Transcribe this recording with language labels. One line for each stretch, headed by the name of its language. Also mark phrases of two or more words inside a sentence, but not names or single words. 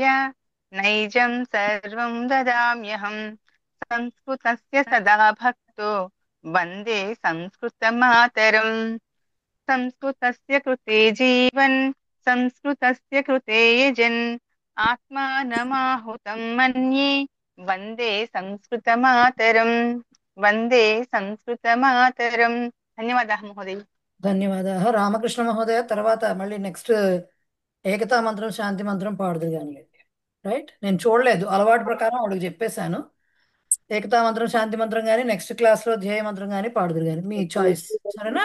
Sanskrit: नैजं सर्वं ददाम्यहं संस्कृतस्य सदा भक्तो वन्दे संस्कृतमातरम् संस्कृतस्य कृते जीवन् संस्कृतस्य कृते यजन् आत्मानमाहुतं मन्ये वन्दे संस्कृतमातरं वन्दे संस्कृतमातरं। ధన్యవాదాः మహోదయ. ధన్యవాదాः రామకృష్ణ మహోదయ.
Telugu: తర్వాత మళ్ళీ నెక్స్ట్ ఏకతా మంత్రం శాంతి మంత్రం పాడుదు కానీ రైట్. నేను చూడలేదు, అలవాటు ప్రకారం వాళ్ళకి చెప్పేశాను. ఏకతా మంత్రం శాంతి మంత్రం కానీ
English: next classlo
Telugu: ధ్యేయ మంత్రం కానీ పాడుదురు కానీ మీ చాయిస్, సరేనా?